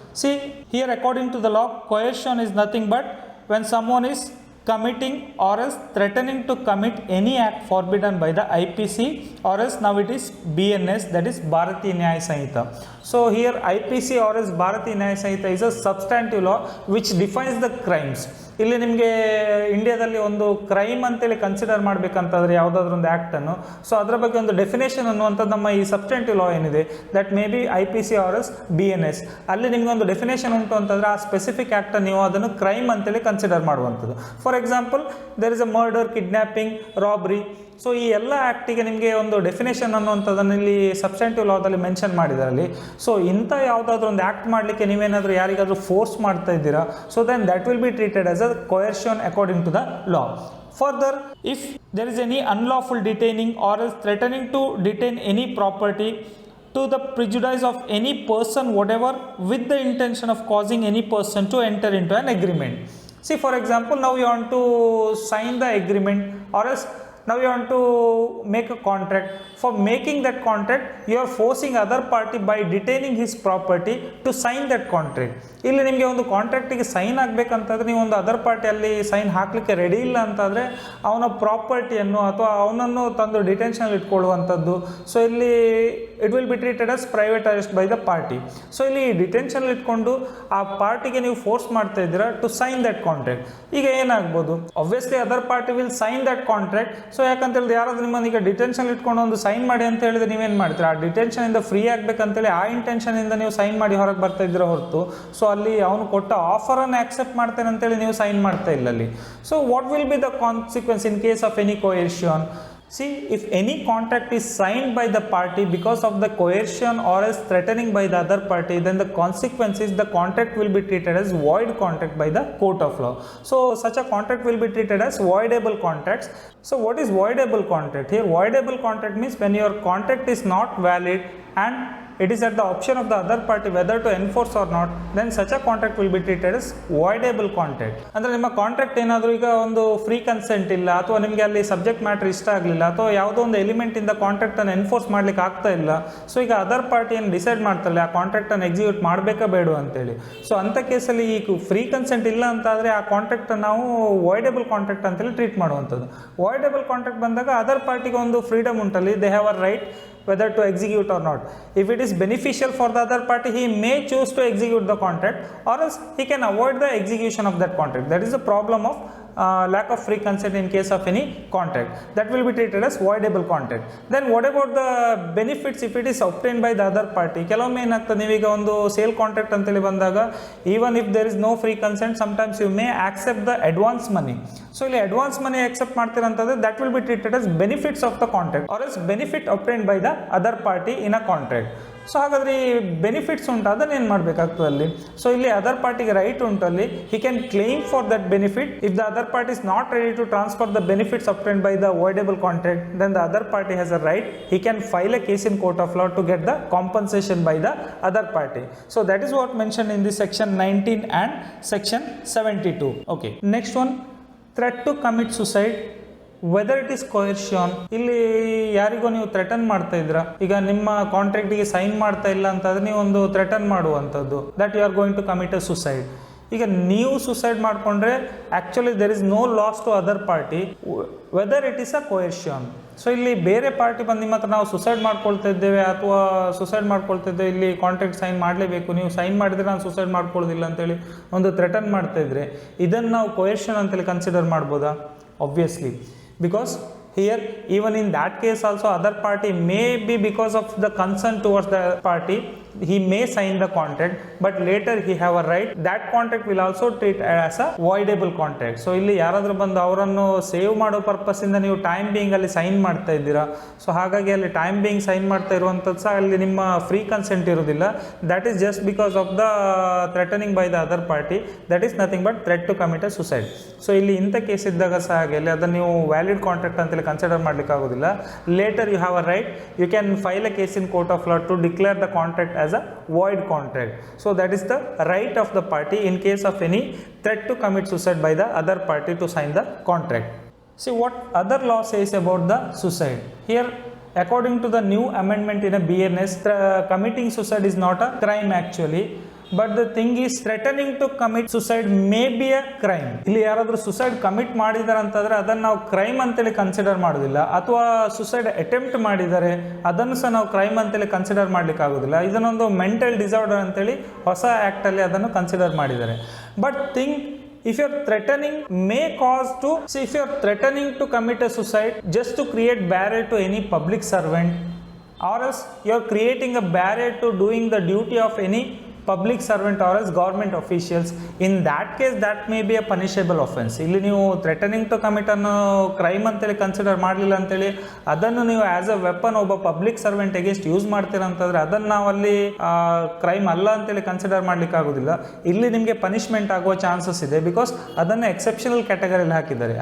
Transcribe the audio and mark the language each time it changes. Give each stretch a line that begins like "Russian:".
English: See, here according to the law, coercion is nothing but when someone is committing or else threatening to commit any act forbidden by the IPC or else now it is BNS, that is Bharatiya Nyaya Sanhita. So here IPC or else Bharatiya Nyaya Sanhita is a substantive law which defines the crimes.
Kannada: ಇಲ್ಲಿ ನಿಮಗೆ ಇಂಡಿಯಾದಲ್ಲಿ ಒಂದು crime ಅಂತೇಳಿ consider ಮಾಡಬೇಕಂತಂದರೆ ಯಾವುದಾದ್ರೂ ಒಂದು ಆ್ಯಕ್ಟನ್ನು, so ಅದರ ಬಗ್ಗೆ ಒಂದು ಡೆಫಿನೇಷನ್ ಅನ್ನುವಂಥದ್ದು ನಮ್ಮ ಈ ಸಬ್ಸ್ಟೆಂಟಿವ್ ಲಾ ಏನಿದೆ,
English: that may be IPC or as BNS,
Kannada: ಅಲ್ಲಿ ನಿಮಗೆ ಒಂದು ಡೆಫಿನೇಷನ್ ಉಂಟು ಅಂತಂದರೆ ಆ ಸ್ಪೆಸಿಫಿಕ್ ಆ್ಯಕ್ಟನ್ನು ನೀವು ಅದನ್ನು ಕ್ರೈಮ್ ಅಂತೇಳಿ ಕನ್ಸಿಡರ್ ಮಾಡುವಂಥದ್ದು. For example there is a murder, kidnapping, Rabri. So ಈ ಎಲ್ಲ ಆ್ಯಕ್ಟಿಗೆ ನಿಮಗೆ ಒಂದು ಡೆಫಿನೇಷನ್ ಅನ್ನುವಂಥದ್ದನ್ನು ಇಲ್ಲಿ ಸಬ್ಸ್ಟೆಂಟಿವ್ ಲಾದಲ್ಲಿ ಮೆನ್ಷನ್ ಮಾಡಿದಾರಲ್ಲಿ. ಸೊ ಇಂಥ ಯಾವುದಾದ್ರೂ ಒಂದು ಆ್ಯಕ್ಟ್ ಮಾಡಲಿಕ್ಕೆ ನೀವೇನಾದರೂ ಯಾರಿಗಾದರೂ ಫೋರ್ಸ್ ಮಾಡ್ತಾ ಇದ್ದೀರಾ,
English: So then that will be treated as a coercion according to the law. Further, if there is any unlawful detaining or else threatening to detain any property to the prejudice of any person whatever with the intention of causing any person to enter into an agreement. See, for example, now you want to sign the agreement or else now you want to make a contract. For making that contract, you are forcing other party by detaining his property to sign that contract.
Kannada: ಇಲ್ಲಿ ನಿಮಗೆ ಒಂದು ಕಾಂಟ್ರಾಕ್ಟಿಗೆ sign ಆಗಬೇಕಂತಂದ್ರೆ ನೀವು ಒಂದು other ಪಾರ್ಟಿಯಲ್ಲಿ sign ಹಾಕಲಿಕ್ಕೆ ready ಇಲ್ಲ ಅಂತಂದರೆ ಅವನ ಪ್ರಾಪರ್ಟಿಯನ್ನು ಅಥವಾ ಅವನನ್ನು ತಂದು ಡಿಟೆನ್ಷನಲ್ಲಿ ಇಟ್ಕೊಳ್ಳುವಂಥದ್ದು. ಸೊ ಇಲ್ಲಿ
English: It will be treated as private arrest by the party.
Kannada: So ಇಲ್ಲಿ ಡಿಟೆನ್ಷನಲ್ಲಿ ಇಟ್ಕೊಂಡು ಆ ಪಾರ್ಟಿಗೆ ನೀವು ಫೋರ್ಸ್ ಮಾಡ್ತಾ ಇದ್ದೀರಾ
English: To sign that contract.
Kannada: ಈಗ ಏನಾಗ್ಬೋದು,
English: Obviously other party will sign that contract.
Kannada: So ಯಾಕಂತ ಹೇಳಿದ್ರೆ ಯಾರಾದ್ರೂ ನಿಮ್ಮನ್ನು ಈಗ ಡಿಟೆನ್ಷನ್ ಇಟ್ಕೊಂಡು ಒಂದು ಸೈನ್ ಮಾಡಿ ಅಂತ ಹೇಳಿದ್ರೆ ನೀವೇನು ಮಾಡ್ತೀರಾ, ಆ ಡಿಟೆನ್ಷನಿಂದ ಫ್ರೀ ಆಗಬೇಕಂತೇಳಿ ಆ ಇಂಟೆನ್ಷನಿಂದ ನೀವು ಸೈನ್ ಮಾಡಿ ಹೊರಗೆ ಬರ್ತಾ ಇದ್ದೀರಾ ಹೊರತು ಸೊ ಅಲ್ಲಿ ಅವನು ಕೊಟ್ಟ ಆಫರನ್ನು ಆಕ್ಸೆಪ್ಟ್ ಮಾಡ್ತೇನೆ ಅಂತೇಳಿ ನೀವು ಸೈನ್ ಮಾಡ್ತಾ ಇಲ್ಲ ಅಲ್ಲಿ.
English: So what will be the consequence in case of any coercion? See, if any contract is signed by the party because of the coercion or else threatening by the other party, then the consequence is the contract will be treated as void contract by the court of law. So such a contract will be treated as voidable contracts. So what is voidable contract? Here voidable contract means when your contract is not valid and it is at the option of the other party whether to enforce or not, then such a contract will be treated as voidable contract.
Kannada: ಅಂದರೆ ನಿಮ್ಮ contract ಏನಾದರೂ ಈಗ ಒಂದು free consent ಇಲ್ಲ, ಅಥವಾ ನಿಮಗೆ ಅಲ್ಲಿ subject matter ಇಷ್ಟ ಆಗಲಿಲ್ಲ, ಅಥವಾ ಯಾವುದೋ ಒಂದು ಎಲಿಮೆಂಟಿಂದ ಕಾಂಟ್ರಾಕ್ಟನ್ನು ಎನ್ಫೋರ್ಸ್ ಮಾಡ್ಲಿಕ್ಕೆ ಆಗ್ತಾ ಇಲ್ಲ, ಸೊ ಈಗ ಅದರ್ ಪಾರ್ಟಿ ಏನು ಡಿಸೈಡ್ ಮಾಡ್ತಾರೆ ಆ ಕಾಂಟ್ರಾಕ್ಟನ್ನು ಎಕ್ಸಿಕ್ಯೂಟ್ ಮಾಡಬೇಕಾ ಬೇಡ ಅಂತೇಳಿ. ಸೊ ಅಂಥ ಕೇಸಲ್ಲಿ ಈಗ ಫ್ರೀ ಕನ್ಸೆಂಟ್ ಇಲ್ಲ ಅಂತಾದರೆ ಆ ಕಾಂಟ್ರಾಕ್ಟನ್ನು ನಾವು ವಾಯ್ಡೇಬಲ್ ಕಾಂಟ್ರಾಕ್ಟ್ ಅಂತೇಳಿ ಟ್ರೀಟ್ ಮಾಡುವಂಥದ್ದು. ವಾಯ್ಡೇಬಲ್ ಕಾಂಟ್ರಾಕ್ಟ್ ಬಂದಾಗ ಅದರ್ ಪಾರ್ಟಿಗೆ ಒಂದು freedom ಉಂಟಲ್ಲಿ,
English: They have a right whether to execute or not. If it is beneficial for the other party, he may choose to execute the contract, or else he can avoid the execution of that contract. That is the problem of lack of free consent in case of any contract. That will be treated as voidable contract. Then what about the benefits if it is obtained by the other party?
Kannada: ಕೆಲವೊಮ್ಮೆ ಏನಾಗ್ತದೆ, ನೀವೀಗ ಒಂದು sale contract ಅಂತೇಳಿ ಬಂದಾಗ,
English: Even if there is no free consent, sometimes you may accept the advance money. So ಇಲ್ಲಿ advance money accept ಮಾಡ್ತೀರಂತಂದ್ರೆ that will be treated as benefits of the contract, or as benefit obtained by the other party in a contract.
Kannada: So ಹಾಗಾದರೆ ಈ benefits ಉಂಟು, ಅದನ್ನು ಏನು ಮಾಡಬೇಕಾಗ್ತದೆ ಅಲ್ಲಿ? So
English: ಇಲ್ಲಿ ಅದರ್ ಪಾರ್ಟಿಗೆ ರೈಟ್ ಉಂಟಲ್ಲಿ, he can claim for that benefit. If the other party is not ready to transfer the benefits obtained by the voidable contract, then the other party has a right, he can file a case in court of law to get the compensation by the other party. So that is what mentioned in the section 19 and section 72. Okay, next one, threat to commit suicide, whether it is coercion.
Kannada: ಇಲ್ಲಿ ಯಾರಿಗೋ ನೀವು threaten ಮಾಡ್ತಾ ಇದ್ರ, ಈಗ ನಿಮ್ಮ ಕಾಂಟ್ರಾಕ್ಟಿಗೆ sign ಮಾಡ್ತಾ ಇಲ್ಲ ಅಂತಂದ್ರೆ ನೀವು ಒಂದು ಥ್ರೆಟನ್ ಮಾಡುವಂಥದ್ದು,
English: That you are going to commit a suicide.
Kannada: ಈಗ ನೀವು ಸುಸೈಡ್ ಮಾಡಿಕೊಂಡ್ರೆ
English: Actually there is no loss to other party, whether it is a coercion.
Kannada: So ಇಲ್ಲಿ ಬೇರೆ ಪಾರ್ಟಿ ಬಂದು ನಿಮ್ಮ ಹತ್ರ ನಾವು ಸುಸೈಡ್ ಮಾಡ್ಕೊಳ್ತಾ ಇದ್ದೇವೆ ಅಥವಾ ಸುಸೈಡ್ ಮಾಡ್ಕೊಳ್ತಿದ್ದೇವೆ, ಇಲ್ಲಿ ಕಾಂಟ್ರಾಕ್ಟ್ ಸೈನ್ ಮಾಡಲೇಬೇಕು, ನೀವು ಸೈನ್ ಮಾಡಿದ್ರೆ ನಾನು ಸುಸೈಡ್ ಮಾಡ್ಕೊಳ್ಳೋದಿಲ್ಲ ಅಂತೇಳಿ ಒಂದು ಥ್ರೆಟನ್ ಮಾಡ್ತಾ ಇದ್ರೆ, ಇದನ್ನು ನಾವು ಕೋಯರ್ಷನ್ ಅಂತೇಳಿ ಕನ್ಸಿಡರ್ ಮಾಡ್ಬೋದಾ?
English: Obviously, because here even in that case also other party may be, because of the concern towards the party, he may sign the contract, but later he have a right, that contract will also treat as a voidable contract.
Kannada: So ಇಲ್ಲಿ ಯಾರಾದರೂ ಬಂದು ಅವರನ್ನು save ಮಾಡೋ ಪರ್ಪಸ್ಸಿಂದ ನೀವು time being ಅಲ್ಲಿ sign ಮಾಡ್ತಾ ಇದ್ದೀರಾ, so ಹಾಗಾಗಿ ಅಲ್ಲಿ ಟೈಮ್ ಬೀಯಿಂಗ್ ಸೈನ್ ಮಾಡ್ತಾ ಇರುವಂಥದ್ದು ಸಹ ಅಲ್ಲಿ ನಿಮ್ಮ ಫ್ರೀ ಕನ್ಸೆಂಟ್ ಇರೋದಿಲ್ಲ.
English: That is just because of the threatening by the other party, that is nothing but threat to commit a suicide.
Kannada: So ಇಲ್ಲಿ ಇಂಥ ಕೇಸ್ ಇದ್ದಾಗ ಸಹ ಹಾಗೆ ಅಲ್ಲಿ ಅದನ್ನು ನೀವು ವ್ಯಾಲಿಡ್ ಕಾಂಟ್ರಾಕ್ಟ್ ಅಂತೇಳಿ ಕನ್ಸಿಡರ್ ಮಾಡಲಿಕ್ಕೆ ಆಗೋದಿಲ್ಲ.
English: Later you have a right, you can file a case in court of law to declare the contract as a void contract. So that is the right of the party in case of any threat to commit suicide by the other party to sign the contract. See what other law says about the suicide. Here according to the new amendment in a BNS, committing suicide is not a crime actually, but the thing is threatening to commit suicide may be a crime.
Kannada: ಇಲ್ಲಿ ಯಾರಾದರೂ suicide commit ಮಾಡಿದ್ದಾರೆ ಅಂತಂದರೆ ಅದನ್ನು ನಾವು crime ಅಂತೇಳಿ consider ಮಾಡೋದಿಲ್ಲ, ಅಥವಾ suicide attempt ಮಾಡಿದ್ದಾರೆ ಅದನ್ನು ಸಹ ನಾವು ಕ್ರೈಮ್ ಅಂತೇಳಿ ಕನ್ಸಿಡರ್ ಮಾಡಲಿಕ್ಕೆ ಆಗೋದಿಲ್ಲ. ಇದನ್ನೊಂದು ಮೆಂಟಲ್ ಡಿಸಾರ್ಡರ್ ಅಂತೇಳಿ ಹೊಸ ಆ್ಯಕ್ಟಲ್ಲಿ ಅದನ್ನು ಕನ್ಸಿಡರ್ ಮಾಡಿದ್ದಾರೆ.
English: But think, if you are threatening may cause to, see if you are threatening to commit a suicide just to create barrier to any public servant, or else you are creating a barrier to doing the duty of any public servant or as government officials, in that case that may be a punishable offense.
Kannada: ಇಲ್ಲಿ ನೀವು threatening to commit ಅನ್ನೋ crime ಅಂತೇಳಿ consider ಮಾಡಲಿಲ್ಲ ಅಂತೇಳಿ ಅದನ್ನು ನೀವು as a weapon ಒಬ್ಬ public servant against use ಮಾಡ್ತೀರ ಅಂತಂದರೆ ಅದನ್ನು ನಾವು ಅಲ್ಲಿ ಕ್ರೈಮ್ ಅಲ್ಲ ಅಂತೇಳಿ ಕನ್ಸಿಡರ್ ಮಾಡಲಿಕ್ಕೆ ಆಗೋದಿಲ್ಲ. ಇಲ್ಲಿ ನಿಮಗೆ ಪನಿಷ್ಮೆಂಟ್ ಆಗುವ ಚಾನ್ಸಸ್ ಇದೆ, ಬಿಕಾಸ್ ಅದನ್ನು ಎಕ್ಸೆಪ್ಷನಲ್ ಕ್ಯಾಟಗರಿಯಲ್ಲಿ ಹಾಕಿದ್ದಾರೆ.